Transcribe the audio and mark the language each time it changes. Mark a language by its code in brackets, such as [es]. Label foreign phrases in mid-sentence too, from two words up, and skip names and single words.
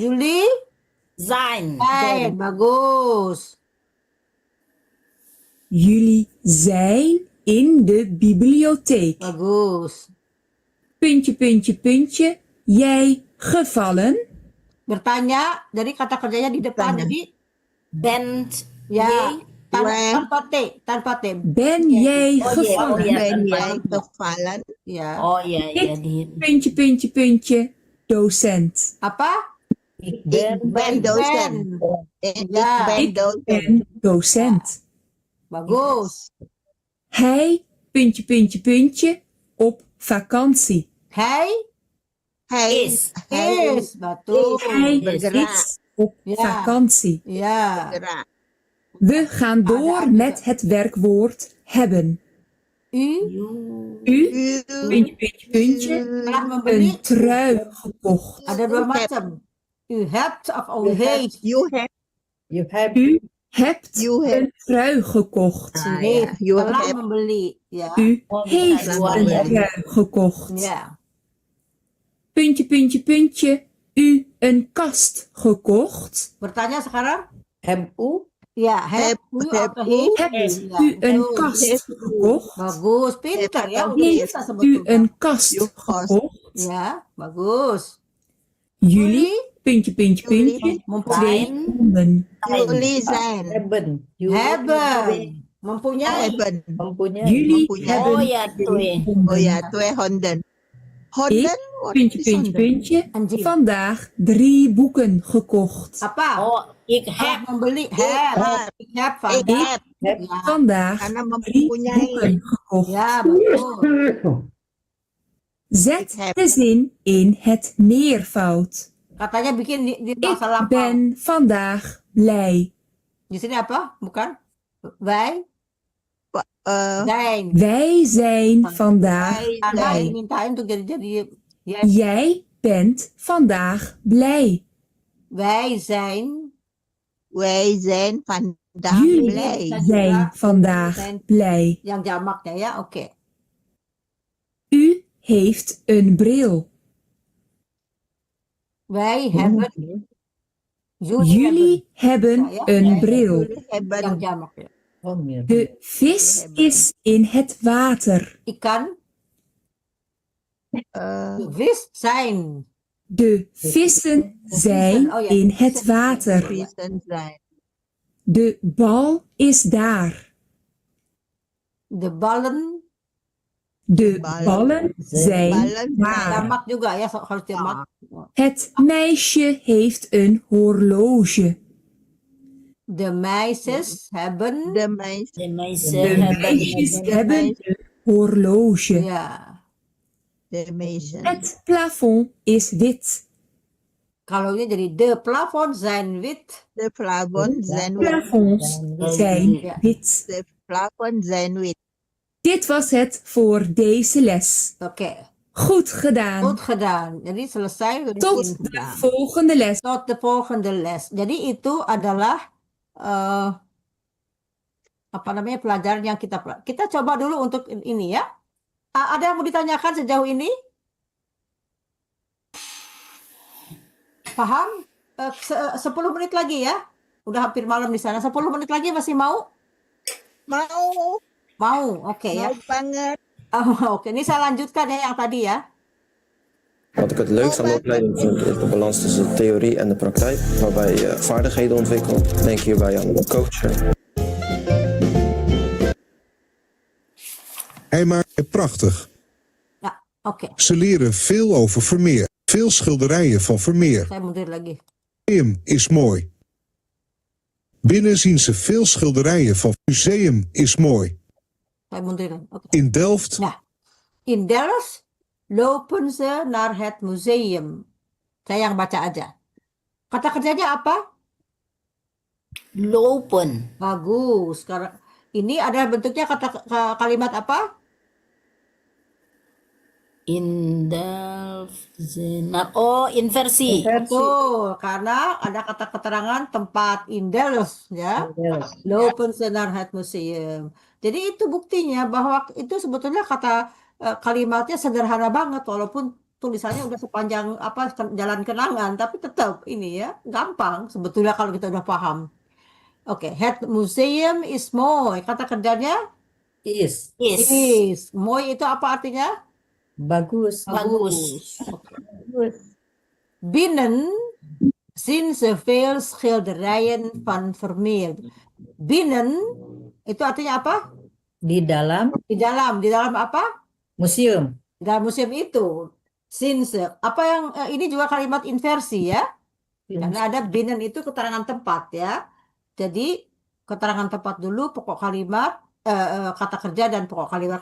[nl] Jullie? Zijn. Zijn, bagus. Jullie zijn in de bibliotheek. [id] Bagus. [nl] Puntje, puntje, puntje, jij gevallen. [id] Bertanya, jadi kata kerjanya di depan. Tanya. Jadi [nl] Bent [id] ya [nl] jij. [id] tanpa T. [nl] Ben jij Oh, gevallen? ja. Ben jij gevallen? [id] Ya. Oh iya iya di. [nl] Puntje, puntje, puntje, docent. [id] Apa? [nl] Ik Ik ben docent. Ben. Ik Ja. ben Ik docent. ben docent. [id] Bagus. [nl] Hij, puntje, puntje, puntje, op vakantie. Hij Hij is. Betul. Hij [id] bergerak. [nl] is op Ja. vakantie. [id] Ya. Gerak. [nl] We gaan [id] Ada [nl] door met het werkwoord hebben. U U, U, puntje, puntje, puntje, [id] telah membeli. [nl] een trui gekocht. [id] Ada dua macam. [nl] U hebt of u heeft. [en] you have, You have [nl] U hebt [en] You have- [nl] een trui gekocht. U Ah, heeft. [en] ya. You [id] Telah [en] have- [id] membeli. Ya. [nl] U heeft [id] dua [nl] een [id] ya. [nl] trui gekocht. [id] Ya. [nl] Puntje, puntje, puntje, u een kast gekocht. [id] Bertanya sekarang. [en] have u Ya, have you Have [id] atau [en] you? [nl] heeft Hebt [id] Ya, [nl] u een [id] betul. [nl] kast gekocht? [id] Bagus, pintar ya. Udah [nl] Heeft [id] bisa [nl] u [id] sebetulnya. [nl] een kast [en] You cost. [nl] gekocht? [id] Ya, bagus. [nl] Jullie, puntje, puntje, puntje, twee [id] Mempunyai. [nl] honden. Jullie zijn. hebben you Hebben. Mempunyai. Hebben. [id] mempunyai [nl] Jullie [id] mempunyai. [nl] hebben [id] Oh ya, [nl] twee twee. honden. [id] Oh ya, [nl] twee honden. Honden? What Puntje, [en] is [nl] puntje, honden? puntje. [id] Anjing. [nl] Vandaag 3 boeken gekocht. [id] Apa? [nl] Oh, ik [en] Have [nl] heb. [id] membeli. [nl] Ik [en] Have. [nl] heb. Ik heb Ik vandaag. heb. [id] Ya. [nl] Vandaag [id] Karena [nl] 3 [id] mempunyai. [nl] boeken gekocht. [id] Ya, betul. [nl] Zet Ik heb. de zin in het meervoud. [id] Katanya bikin di masa [nl] Ik [id] lampau. [nl] ben vandaag blij. [id] Di sini apa? Bukan? [nl] Wij Eh, zijn. Wij zijn vandaag wij [id] Karena [nl] blij. [id] dimintain untuk jadi ya, [nl] Jij bent vandaag blij. wij zijn. wij zijn vandaag Jullie blij. zijn vandaag zijn blij. [id] yang jamaknya ya. Oke. [nl] U heeft een bril. Wij hebben. Jullie Jullie hebben Ja, ja. een bril. Jullie hebben hebben [id] yang jamak ya. oh mir [nl] De vis is in het water. [id] Ikan. eh, [nl] Vis zijn. De vissen zijn Oh ja, in vissen. het water. vissen zijn. De bal is daar. De ballen. De Ballen ballen zijn ballen daar. [id] Jamak juga ya. Harus jamak. [nl] Het meisje heeft een horloge. De meisjes hebben. De meisjes. De meisjes De hebben. meisjes hebben een horloge. Ya. De meisjes. Het plafond is wit. [id] Kalaunya jadi [nl] de plafond zijn wit. De plafond zijn wit. Plafonds zijn Ja. wit. De plafond zijn wit. Dit was het voor deze les. [id] Oke. [nl] Goed gedaan. Goed gedaan. [id] Jadi selesai. Udah [nl] Tot [id] bikin. [nl] de volgende les. Tot de volgende les. [id] Jadi itu adalah apa namanya pelajaran yang kita coba dulu untuk ini ya. Ada yang mau ditanyakan sejauh ini? Paham? 10 menit lagi ya. Udah hampir malam di sana. 10 menit lagi masih mau? Mau. Mau. Oke ya. Mau banget. Oke, ini saya lanjutkan ya yang tadi ya. [nl] Wat ik het leukst aan de opleiding vind is de balans tussen de theorie en de praktijk, waarbij je vaardigheden ontwikkelt. Denk hierbij aan coachen. Hij maakt het prachtig. [id] Ya, oke. [nl] Ze leren veel over Vermeer. Veel schilderijen van Vermeer. [id] Saya mundur lagi. [nl] Museum is mooi. Binnen zien ze veel schilderijen van Museum is mooi. [id] Saya mundur. Oke. [nl] In Delft Nah, in Delft lopen ze naar het museum. [id] Saya yang baca aja. Kata kerjanya apa? [nl] Lopen. [id] Bagus. Karena ini adalah bentuknya kalimat apa? [nl] In Delft. [id] Oh, inversi. Betul, karena ada kata keterangan tempat [nl] in Delft [id] ya. [nl] Lopen ze naar het museum. [id] Jadi itu buktinya bahwa itu sebetulnya kata kalimatnya sederhana banget walaupun tulisannya udah sepanjang apa jalan kenangan tapi tetap ini ya gampang sebetulnya kalau kita udah paham. Oke, [nl] het museum is mooi. [id] Kata kerjanya [nl] is [id] is. Mooi itu apa artinya? bagus Bagus. Oke. [nl] Binnen zien ze veel schilderijen van Vermeer. [id] Binnen itu artinya apa? di dalam Di dalam apa? museum Di dalam museum itu. [nl] Zien ze. [id] Apa yang ini juga kalimat inversi ya? Karena ada binnen itu keterangan tempat ya. Jadi keterangan tempat dulu, pokok kalimat, kata kerja dan pokok kalimat.